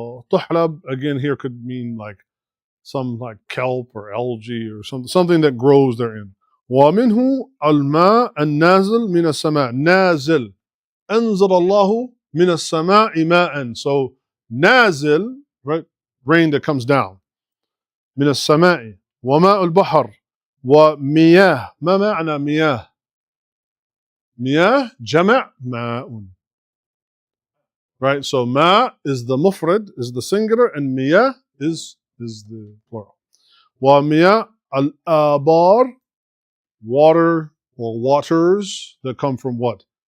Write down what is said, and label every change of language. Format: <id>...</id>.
<en>Tuhlab, again, here could mean like some like kelp or algae or something that grows therein.</en> <ar>ومنه الماء النازل من السماء. نازل. أنزل الله من السماء ماء.</ar> <en>So نازل, right? Rain that comes down.</en> <ar>من السماء. وماء البحر. ومياه. ما معنى مياه؟ مياه جمع ماء.</ar> <en>Right? So ma is the mufrad, is the singular, and miyah is the plural.</en> <ar>ومياه</ar> <en>Al-Abar, water or waters that come from what?</en>